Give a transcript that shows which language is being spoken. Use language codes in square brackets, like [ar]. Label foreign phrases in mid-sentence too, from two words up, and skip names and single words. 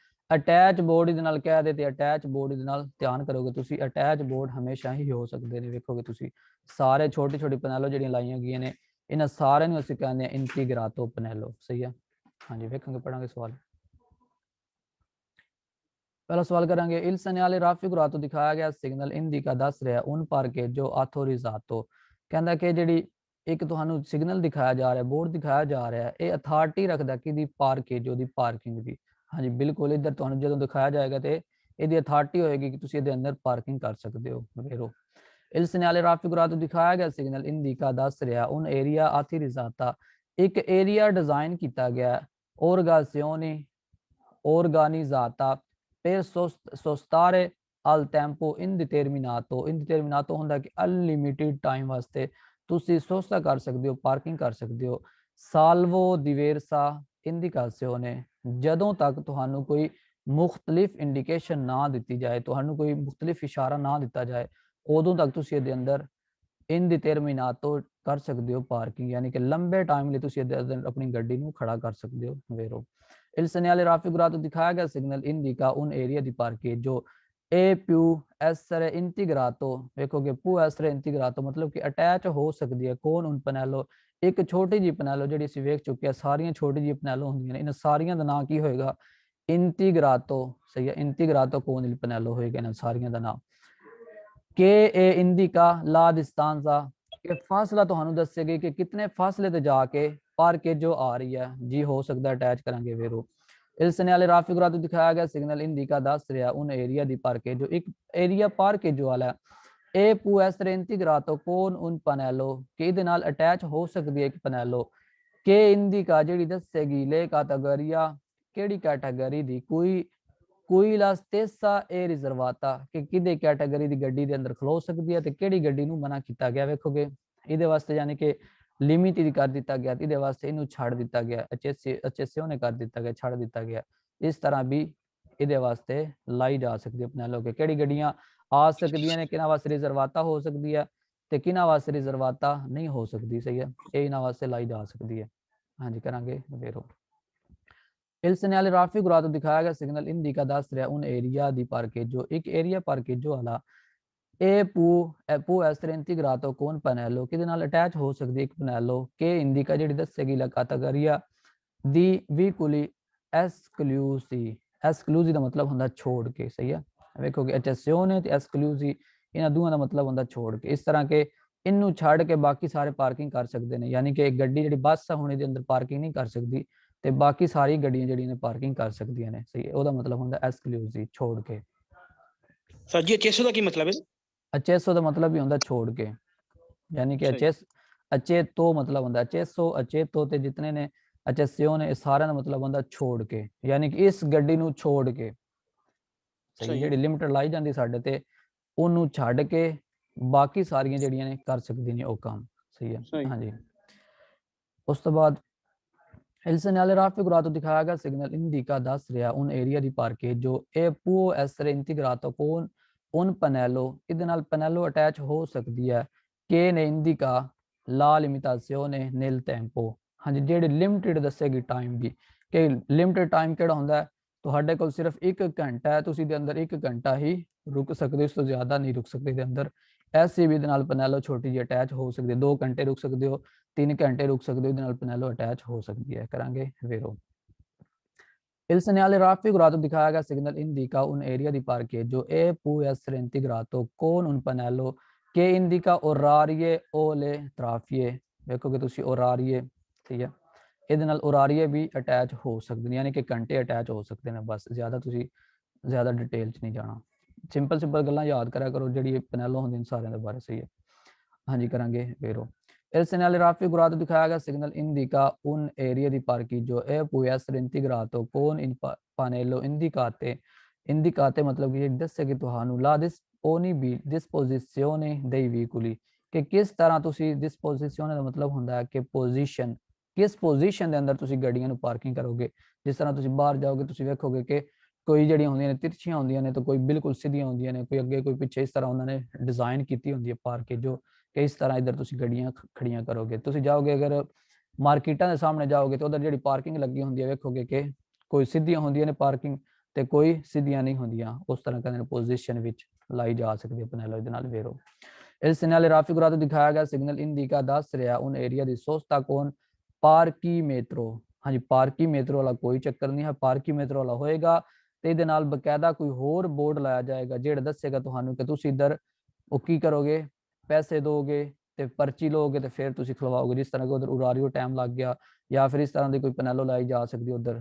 [pa] ਅਟੈਚ ਬੋਰਡ ਦੇ ਨਾਲ ਕਹਿ ਦੇ ਤੇ ਅਟੈਚ ਬੋਰਡ ਦੇ ਨਾਲ ਧਿਆਨ ਕਰੋਗੇ ਤੁਸੀਂ, ਅਟੈਚ ਬੋਰਡ ਹਮੇਸ਼ਾ ਹੀ ਹੋ ਸਕਦੇ ਨੇ। ਵੇਖੋਗੇ ਤੁਸੀਂ ਸਾਰੇ ਛੋਟੀ ਛੋਟੀ ਪੈਨੈਲੋ ਜਿਹੜੀਆਂ ਲਾਈਆਂ ਗਈਆਂ ਨੇ, ਇਹਨਾਂ ਸਾਰਿਆਂ ਨੂੰ ਅਸੀਂ ਕਹਿੰਦੇ ਹਾਂ ਇੰਟੀਗਰਾਟੋ ਪੈਨੈਲੋ। ਸਹੀ ਹੈ, ਹਾਂਜੀ ਵੇਖਾਂਗੇ ਪੜਾਂਗੇ ਸਵਾਲ। ਪਹਿਲਾ ਸਵਾਲ ਕਰਾਂਗੇ [it] il segnale raffigurato [pa] ਦਿਖਾਇਆ ਗਿਆ ਸਿਗਨਲ ਇੰਡੀਕਾ ਦੱਸ ਰਿਹਾ [it] un parcheggio autorizzato, [pa] ਕਹਿੰਦਾ ਕਿ ਜਿਹੜੀ ਇੱਕ ਤੁਹਾਨੂੰ ਸਿਗਨਲ ਦਿਖਾਇਆ ਜਾ ਰਿਹਾ, ਬੋਰਡ ਦਿਖਾਇਆ ਜਾ ਰਿਹਾ, ਇਹ ਅਥਾਰਟੀ ਰੱਖਦਾ ਕਿਹਦੀ, ਪਾਰਕੇਜੋ ਦੀ, ਪਾਰਕਿੰਗ ਦੀ। ਹਾਂਜੀ ਬਿਲਕੁਲ, ਇੱਧਰ ਤੁਹਾਨੂੰ ਜਦੋਂ ਦਿਖਾਇਆ ਜਾਏਗਾ ਤੇ ਇਹਦੀ ਅਥਾਰਟੀ ਹੋਏਗੀ ਕਿ ਤੁਸੀਂ ਇਹਦੇ ਅੰਦਰ ਪਾਰਕਿੰਗ ਕਰ ਸਕਦੇ ਹੋ। [it] ਵੇਰੋ il segnale raffigurato [pa] ਦਿਖਾਇਆ ਗਿਆ ਸਿਗਨਲ [it] ਇੰਡੀਕਾ [pa] ਦੱਸ ਰਿਹਾ [it] un area autorizzata, [pa] ਇੱਕ ਏਰੀਆ ਡਿਜ਼ਾਈਨ ਕੀਤਾ ਗਿਆ [it] organizzata per sostare al tempo indeterminato, indeterminato [pa] ਹੁੰਦਾ ਕਿ [en] unlimited time [pa] ਵਾਸਤੇ ਤੁਸੀਂ ਸੋਸਤਾ ਕਰ ਸਕਦੇ ਹੋ, ਪਾਰਕਿੰਗ ਕਰ ਸਕਦੇ ਹੋ। [it] salvo diversa indicazione, [pa] ਜਦੋਂ ਤੱਕ ਤੁਹਾਨੂੰ ਕੋਈ ਮੁਖਤਲਿਫ ਇੰਡੀਕੇਸ਼ਨ ਨਾ ਦਿੱਤੀ ਜਾਏ, ਤੁਹਾਨੂੰ ਕੋਈ ਮੁਖਤਲਿਫ ਇਸ਼ਾਰਾ ਨਾ ਦਿੱਤਾ ਜਾਏ, ਉਦੋਂ ਤੱਕ ਤੁਸੀਂ ਇਹਦੇ ਅੰਦਰ ਇਨਡਿਟਰਮੀਨਾਟੋ ਕਰ ਸਕਦੇ ਹੋ ਪਾਰਕਿੰਗ, ਯਾਨੀ ਕਿ ਲੰਬੇ ਟਾਈਮ ਲਈ ਤੁਸੀਂ ਇਹਦੇ ਅੰਦਰ ਆਪਣੀ ਗੱਡੀ ਨੂੰ ਖੜਾ ਕਰ ਸਕਦੇ ਹੋ। ਵੇਰੋ [it] il segnale raffigurato [pa] ਦਿਖਾਇਆ ਗਿਆ ਸਿਗਨਲ ਇੰਡੀਕਾ [it] un area di parcheggio e più essere integrato, [pa] ਵੇਖੋਗੇ [it] più essere integrato [pa] ਮਤਲਬ ਕਿ ਅਟੈਚ ਹੋ ਸਕਦੀ ਹੈ ਕੌਣ [it] un pannello, [pa] ਇੱਕ ਛੋਟੀ ਜਿਹੀ ਪੈਨੈਲੋ ਜਿਹੜੀ ਅਸੀਂ ਵੇਖ ਚੁੱਕੇ ਹਾਂ, ਸਾਰੀਆਂ ਛੋਟੀ ਜਿਹੀ ਪੈਨੈਲੋ ਹੁੰਦੀਆਂ ਨੇ, ਇਹਨਾਂ ਸਾਰੀਆਂ ਦਾ ਨਾਂ ਕੀ ਹੋਏਗਾ, ਇੰਟੀਗਰਾਟੋ। ਸਹੀ ਹੈ, ਇੰਟੀਗਰਾਟੋ [it] con il pannello [pa] ਹੋਏਗਾ ਇਹਨਾਂ ਸਾਰੀਆਂ ਦਾ ਨਾਮ। ਕਿ ਇਹ [it] indica la distanza, [pa] ਕਿ ਫਾਸਲਾ ਤੁਹਾਨੂੰ ਦੱਸੇਗੀ ਕਿ ਕਿਤਨੇ ਫਾਸਲੇ ਤੇ ਜਾ ਕੇ ਪਾਰਕੇਜੋ ਆ ਰਹੀ ਹੈ। ਜੀ ਹੋ ਸਕਦਾ ਅਟੈਚ ਕਰਾਂਗੇ ਵੇਰੋ [it] il segnale raffigurato [pa] ਦਿਖਾਇਆ ਗਿਆ ਸਿਗਨਲ ਇੰਡੀਕਾ ਦੱਸ ਰਿਹਾ [it] un area di parcheggio, [pa] ਇੱਕ ਏਰੀਆ ਪਾਰਕੇਜੋ ਵਾਲਾ ਇਹ [it] può essere integrato con un pannello, [pa] ਕਿ ਇਹਦੇ ਨਾਲ ਅਟੈਚ ਹੋ ਸਕਦੀ ਹੈ ਇੱਕ ਪੈਨੈਲੋ, ਕਿ ਇੰਡੀਕਾ ਜਿਹੜੀ ਦੱਸੇਗੀ [it] le categorie, [pa] ਕਿਹੜੀ ਕੈਟਾਗਰੀ ਦੀ, ਕੋਈ [it] la stessa è riservata, [pa] ਕਿ ਕਿਹਦੇ ਕੈਟਾਗਰੀ ਦੀ ਗੱਡੀ ਦੇ ਅੰਦਰ ਖਲੋ ਸਕਦੀ ਹੈ ਤੇ ਕਿਹੜੀ ਗੱਡੀ ਨੂੰ ਮਨਾ ਕੀਤਾ ਗਿਆ। ਵੇਖੋਗੇ ਇਹਦੇ ਵਾਸਤੇ ਯਾਨੀ ਕਿ ਲਿਮਿਟਡ ਕਰ ਦਿੱਤਾ ਗਿਆ, ਇਹਦੇ ਵਾਸਤੇ ਇਹਨੂੰ ਛੱਡ ਦਿੱਤਾ ਗਿਆ, ਅਚੇਸਿਓਨੇ ਕਰ ਦਿੱਤਾ ਗਿਆ, ਛੱਡ ਦਿੱਤਾ ਗਿਆ। ਇਸ ਤਰ੍ਹਾਂ ਵੀ ਇਹਦੇ ਵਾਸਤੇ ਲਾਈ ਜਾ ਸਕਦੀ ਹੈ ਪੈਨੈਲੋ, ਕਿ ਕਿਹੜੀ ਗੱਡੀਆਂ ਆ ਸਕਦੀਆਂ ਨੇ, ਕਿਹਨਾਂ ਵਾਸਤੇ ਰਿਜ਼ਰਵਾਤਾ ਹੋ ਸਕਦੀ ਹੈ ਤੇ ਕਿਹਨਾਂ ਵਾਸਤੇ ਰਿਜ਼ਰਵਾਤਾ ਨਹੀਂ ਹੋ ਸਕਦੀ। ਸਹੀ ਹੈ, ਇਹ ਇਹਨਾਂ ਵਾਸਤੇ ਲਾਈ ਜਾ ਸਕਦੀ ਹੈ। ਹਾਂਜੀ ਕਰਾਂਗੇ ਵੇਰੋ [it] il segnale raffigurato [pa] ਦਿਖਾਇਆ ਗਿਆ ਸਿਗਨਲ ਇੰਡੀਕਾ ਦੱਸ ਰਿਹਾ [it] un area di parcheggio, [pa] ਇੱਕ ਏਰੀਆ ਪਾਰਕੇਜੋ ਵਾਲਾ ਇਹ [it] può essere integrato con pannello, [pa] ਕਿਹਦੇ ਨਾਲ ਅਟੈਚ ਹੋ ਸਕਦੀ ਇੱਕ ਪੈਨੈਲੋ, ਕਿ ਇੰਡੀਕਾ ਜਿਹੜੀ ਦੱਸੇਗੀ [it] la categoria [pa] ਦੀ [it] veicoli esclusi, esclusi [pa] ਦਾ ਮਤਲਬ ਹੁੰਦਾ ਛੋੜ ਕੇ। ਸਹੀ ਹੈ, ਵੇਖੋਗੇ eccezione ਤੇ esclusi ਇਹਨਾਂ ਦੋਵਾਂ ਦਾ ਮਤਲਬ ਹੁੰਦਾ ਛੋੜ ਕੇ। ਇਸ ਤਰ੍ਹਾਂ ਕਿ ਇਹਨੂੰ ਛੱਡ ਕੇ ਬਾਕੀ ਸਾਰੇ ਪਾਰਕਿੰਗ ਕਰ ਸਕਦੇ ਨੇ, ਯਾਨੀ ਕਿ ਗੱਡੀ ਜਿਹੜੀ ਬੱਸ ਆ ਹੁਣ ਇਹਦੇ ਅੰਦਰ ਪਾਰਕਿੰਗ ਨਹੀਂ ਕਰ ਸਕਦੀ ਤੇ ਬਾਕੀ ਸਾਰੀ ਗੱਡੀਆਂ ਜਿਹੜੀਆਂ ਨੇ ਪਾਰਕਿੰਗ ਕਰ ਸਕਦੀਆਂ ਨੇ। ਸਹੀ ਹੈ, ਉਹਦਾ ਮਤਲਬ ਹੁੰਦਾ esclusi ਛੋੜ ਕੇ। ਸਰ ਜੀ accesso ਦਾ ਕੀ ਮਤਲਬ ਹੈ? accesso ਦਾ ਮਤਲਬ ਵੀ ਹੁੰਦਾ ਛੋੜ ਕੇ, ਯਾਨੀ ਕਿ accetto ਮਤਲਬ ਹੁੰਦਾ [it] accesso accetto [pa] ਤੇ ਜਿਤਨੇ ਨੇ eccezione ਸਾਰਿਆਂ ਦਾ ਮਤਲਬ ਹੁੰਦਾ ਛੋੜ ਕੇ, ਯਾਨੀ ਕਿ ਇਸ ਗੱਡੀ ਨੂੰ ਛੋੜ ਕੇ। ਸਹੀ, ਜਿਹੜੀ ਲਿਮਿਟ ਲਾਈ ਜਾਂਦੀ ਸਾਡੇ ਤੇ ਉਹਨੂੰ ਛੱਡ ਕੇ ਬਾਕੀ ਸਾਰੀਆਂ ਜਿਹੜੀਆਂ ਨੇ ਕਰ ਸਕਦੀ ਨੇ ਉਹ ਕੰਮ। ਸਹੀ ਹੈ, ਹਾਂਜੀ। ਉਸ ਤੋਂ ਬਾਅਦ [it] il segnale raffigurato [pa] ਦਿਖਾਇਆ ਗਿਆ ਸਿਗਨਲ [it] ਇੰਡੀਕਾ [pa] ਦੱਸ ਰਿਹਾ [it] un area di parcheggio e può essere integrato con un pannello, [pa] ਇਹਦੇ ਨਾਲ ਪਨੈਲੋ ਅਟੈਚ ਹੋ ਸਕਦੀ ਹੈ [it] che ne indica la limitazione nel tempo। [pa] ਹਾਂਜੀ, ਜਿਹੜੀ ਲਿਮਿਟਡ ਦੱਸੇਗੀ ਟਾਈਮ ਦੀ, ਕਿ [en] limited time [pa] ਕਿਹੜਾ ਹੁੰਦਾ, ਤੁਹਾਡੇ ਕੋਲ ਸਿਰਫ 1 ਘੰਟਾ ਹੈ, ਤੁਸੀਂ ਦੇ ਅੰਦਰ 1 ਘੰਟਾ ਹੀ ਰੁਕ ਸਕਦੇ ਹੋ, ਇਸ ਤੋਂ ਜ਼ਿਆਦਾ ਨਹੀਂ ਰੁਕ ਸਕਦੇ ਦੇ ਅੰਦਰ। ਐਸੀ ਵੀ ਦੇ ਨਾਲ ਪਨੈਲੋ ਛੋਟੀ ਜਿਹੀ ਅਟੈਚ ਹੋ ਸਕਦੀ ਹੈ, 2 ਘੰਟੇ ਰੁਕ ਸਕਦੇ ਹੋ, 3 ਘੰਟੇ ਰੁਕ ਸਕਦੇ ਹੋ, ਇਹਦੇ ਨਾਲ ਪਨੈਲੋ ਅਟੈਚ ਹੋ ਸਕਦੀ ਹੈ। ਕਰਾਂਗੇ ਵੇਰੋ। [it] Il segnale raffigurato [pa] ਦਿਖਾਇਆ ਗਿਆ ਸਿਗਨਲ [it] indica un area di parcheggio e può essere integrato con un pannello che indica orarie o le trafie। [pa] ਵੇਖੋਗੇ ਤੁਸੀਂ orarie, ਠੀਕ ਹੈ, ਇਹਦੇ ਨਾਲ orarie ਵੀ ਅਟੈਚ ਹੋ ਸਕਦੇ ਨੇ, ਯਾਨੀ ਕਿ ਘੰਟੇ ਅਟੈਚ ਹੋ ਸਕਦੇ ਨੇ। ਬਸ ਜ਼ਿਆਦਾ ਤੁਸੀਂ ਜ਼ਿਆਦਾ ਡਿਟੇਲ 'ਚ ਨਹੀਂ ਜਾਣਾ, ਸਿੰਪਲ ਗੱਲਾਂ ਯਾਦ ਕਰਿਆ ਕਰੋ ਜਿਹੜੀ ਪਨੈਲੋ ਹੁੰਦੀਆਂ ਸਾਰਿਆਂ ਦੇ ਬਾਰੇ। ਸਹੀ ਹੈ, ਹਾਂਜੀ। ਕਰਾਂਗੇ [it] ਵੇਰੋ। Il segnale raffigurato [pa] ਦਿਖਾਇਆ ਗਿਆ ਸਿਗਨਲ [it] indica un area di parcheggio e può essere integrato con il pannello indicate। [pa] indicate ਮਤਲਬ ਇਹ ਦੱਸੇ ਕਿ ਤੁਹਾਨੂੰ [it] la disposizione dei veicoli, [pa] ਕਿ ਕਿਸ ਤਰ੍ਹਾਂ ਤੁਸੀਂ disposizione ਦਾ ਮਤਲਬ ਹੁੰਦਾ ਹੈ ਕਿ ਪੋਜੀਸ਼ਨ, ਕਿਸ ਪੋਜੀਸ਼ਨ ਦੇ ਅੰਦਰ ਤੁਸੀਂ ਗੱਡੀਆਂ ਨੂੰ ਪਾਰਕਿੰਗ ਕਰੋਗੇ। ਜਿਸ ਤਰ੍ਹਾਂ ਤੁਸੀਂ ਬਾਹਰ ਜਾਓਗੇ ਤੁਸੀਂ ਵੇਖੋਗੇ ਕਿ ਕੋਈ ਜਿਹੜੀਆਂ ਹੁੰਦੀਆਂ ਨੇ ਤਿਰਛੀਆਂ ਹੁੰਦੀਆਂ ਨੇ ਤੇ ਕੋਈ ਬਿਲਕੁਲ ਸਿੱਧੀਆਂ ਹੁੰਦੀਆਂ ਨੇ, ਕੋਈ ਅੱਗੇ ਕੋਈ ਪਿੱਛੇ, ਇਸ ਤਰ੍ਹਾਂ ਉਹਨਾਂ ਨੇ ਡਿਜ਼ਾਈਨ ਕੀਤੀ ਹੁੰਦੀ ਹੈ ਪਾਰਕਿੰਗ ਜੋ ਕਿ ਇਸ ਤਰ੍ਹਾਂ ਇੱਧਰ ਤੁਸੀਂ ਗੱਡੀਆਂ ਖੜੀਆਂ ਕਰੋਗੇ। ਤੁਸੀਂ ਜਾਓਗੇ ਅਗਰ ਮਾਰਕੀਟਾਂ ਦੇ ਸਾਹਮਣੇ ਜਾਓਗੇ ਤਾਂ ਉਧਰ ਜਿਹੜੀ ਪਾਰਕਿੰਗ ਲੱਗੀ ਹੁੰਦੀ ਹੈ ਵੇਖੋਗੇ ਕਿ ਕੋਈ ਸਿੱਧੀਆਂ ਹੁੰਦੀਆਂ ਨੇ ਪਾਰਕਿੰਗ ਤੇ ਕੋਈ ਸਿੱਧੀਆਂ ਨਹੀਂ ਹੁੰਦੀਆਂ। ਉਸ ਤਰ੍ਹਾਂ ਕਹਿੰਦੇ ਨੇ ਪੋਜੀਸ਼ਨ ਵਿੱਚ ਲਾਈ ਜਾ ਸਕਦੀ ਹੈ ਪਨੈਲੋ ਇਹਦੇ ਨਾਲ ਵੇਰੋ। [it] ਇਸ segnale raffigurato [pa] ਦਿਖਾਇਆ ਗਿਆ ਸਿਗਨਲ [it] ਇੰਡੀਕਾ [pa] ਦੱਸ ਰਿਹਾ [it] un area di sosta con parchimetro। [pa] ਹਾਂਜੀ, parchimetro ਵਾਲਾ ਕੋਈ ਚੱਕਰ ਨਹੀਂ ਹੈ, parchimetro ਵਾਲਾ ਹੋਏਗਾ ਤੇ ਇਹਦੇ ਨਾਲ ਬਕਾਇਦਾ ਕੋਈ ਹੋਰ ਬੋਰਡ ਲਾਇਆ ਜਾਏਗਾ ਜਿਹੜਾ ਦੱਸੇਗਾ ਤੁਹਾਨੂੰ ਕਿ ਤੁਸੀਂ ਇੱਧਰ ਉਹ ਕੀ ਕਰੋਗੇ, ਪੈਸੇ ਦੋਗੇ ਤੇ ਪਰਚੀ ਲਓਗੇ ਤੇ ਫਿਰ ਤੁਸੀਂ ਖਲਵਾਓਗੇ। ਜਿਸ ਤਰ੍ਹਾਂ ਕਿ ਉਧਰ ਉਰਾਰੀਓ ਟਾਈਮ ਲੱਗ ਗਿਆ ਜਾਂ ਫਿਰ ਇਸ ਤਰ੍ਹਾਂ ਦੀ ਕੋਈ ਪਨੈਲੋ ਲਾਈ ਜਾ ਸਕਦੀ ਉਧਰ।